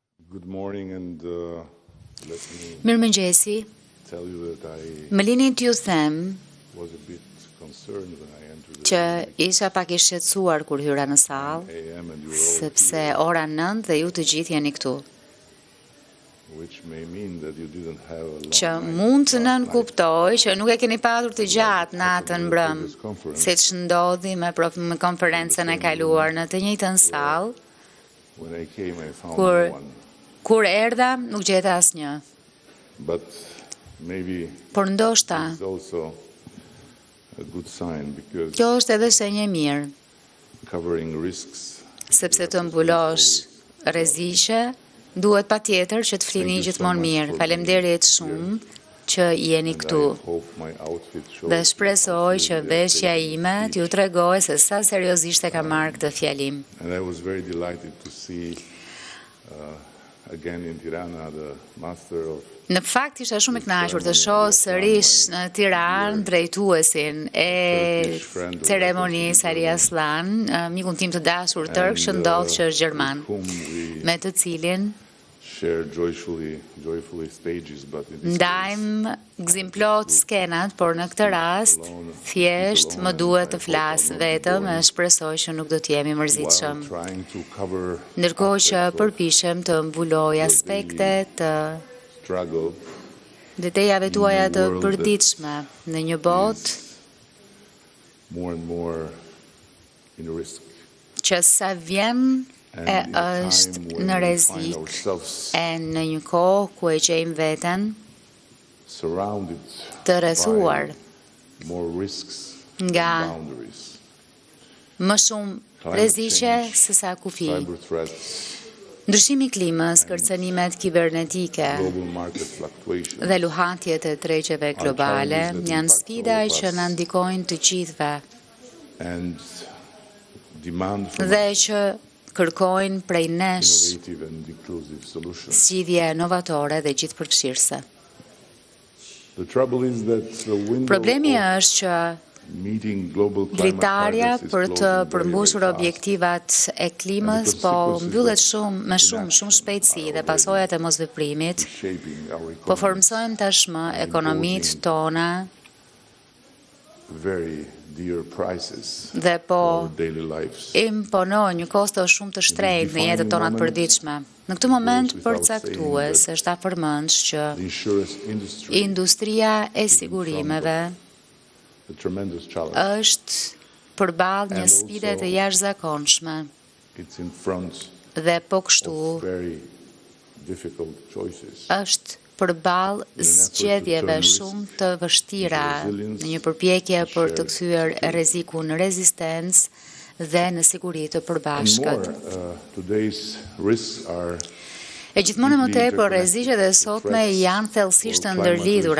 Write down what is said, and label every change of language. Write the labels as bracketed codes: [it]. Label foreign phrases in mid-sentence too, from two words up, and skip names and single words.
[en] Good morning and let me [sq] Mirëmëngjesi. [en] tell you that I [sq] Më lini t'ju them [en] was a bit concerned when I entered the [sq] që [en] room [sq] isha pak I shqetësuar kur hyra në sallë, [en] at 9 a.m. and you were all [sq] sepse [en] here, [sq] ora 9 dhe ju të gjithë jeni këtu. [en] which may mean that you didn't have a long [sq] Që [en] night [sq] mund të [en] last [sq] nën [en] night. [sq] kuptoj që nuk e keni patur të gjatë natën mbrëm, [en] Previous conference, [sq] siç ndodhi me konferencën e kaluar në të njëjtën sallë. [en] when I came, I found [sq] Kur- [en] no one. [sq] Kur erdha, nuk gjeta asnjë. [en] But maybe [sq] Por ndoshta, [en] it's also a good sign because [sq] kjo është edhe shenjë e mirë, [en] covering risks. [sq] sepse të mbulosh rreziqe, duhet patjetër që të flini gjithmonë mirë. Faleminderit shumë që jeni [en] And [sq] këtu. [en] I hope my outfit shows [sq] Dhe [en] you [sq] shpresoj [en] how [sq] që [en] seriously [sq] veshja [en] I take [sq] ime [en] this [sq] t'ju [en] speech. [sq] tregoj se sa seriozisht e ka marrë këtë fjalim. [en] And I was very delighted to see again in Tirana the master of [sq] Në fakt isha shumë I kënaqur të shoh sërish në Tiranë drejtuesin e ceremonisë Ari Aslan, mikun tim të dashur tërk që ndodh që është gjerman, [en] whom we [sq] me të cilin [en] share joyfully stages, but in this [sq] ndajmë gzimplot skenat, por në këtë rast thjesht më duhet të flas vetëm e shpresoj që nuk do të jemi [en] while [sq] mërzitshëm. [en] trying to cover [sq] Ndërkohë që [en] aspects of [sq] përpiqem të mbuloj aspekte të [en] struggle [sq] detejave tuaja të përditshme në një botë [en] more and more in risk. [sq] që sa vjen [en] And [sq] e [en] in a [sq] është [en] time [sq] në [en] when we find [sq] rrezik [en] ourselves [sq] e në një kohë ku e gjejmë veten [en] surrounded [sq] të rrethuar [en] by more risks [sq] nga [en] and boundaries. [sq] më shumë rreziqe se sa kufi. [en] Cyber threats, [sq] Ndryshimi I klimës, kërcënimet kibernetike [en] global market fluctuations, [sq] dhe luhatjet e tregjeve globale janë sfida që na ndikojnë të gjithëve [en] and demand from [sq] dhe që kërkojnë prej nesh [en] innovative and inclusive solutions. [sq] zgjidhje novatore dhe gjithëpërfshirëse. [en] The trouble is that the window [sq] Problemi [en] of [sq] është që [en] meeting global climate [sq] dritarja [en] targets is [sq] për të [en] closing very, [sq] përmbushur [en] very fast. [sq] objektivat e klimës po mbyllet me shumë shpejtësi dhe pasojat e mosveprimit [en] Shaping our [sq] po [en] economy [sq] formsojnë tashmë ekonomitë tona [en] very dear prices [sq] dhe [en] for [sq] po [en] our daily lives. [sq] imponojnë një kosto shumë të shtrenjtë në jetën tona të përditshme. Në këtë moment përcaktues është afërmendsh që [en] The insurance industry, [sq] industria e sigurimeve [en] a tremendous challenge. [sq] është përballë një sfide të jashtëzakonshme [en] It's in front [sq] dhe po kështu [en] of very difficult choices. [sq] është përballë zgjedhjeve shumë të vështira në një përpjekje për të kthyer rrezikun në rezistencë dhe në siguri të [en] And [sq] përbashkët. [en] more, today's risks are [sq] E gjithmonë më tepër rreziqet e sotme janë thellësisht të ndërlidhura.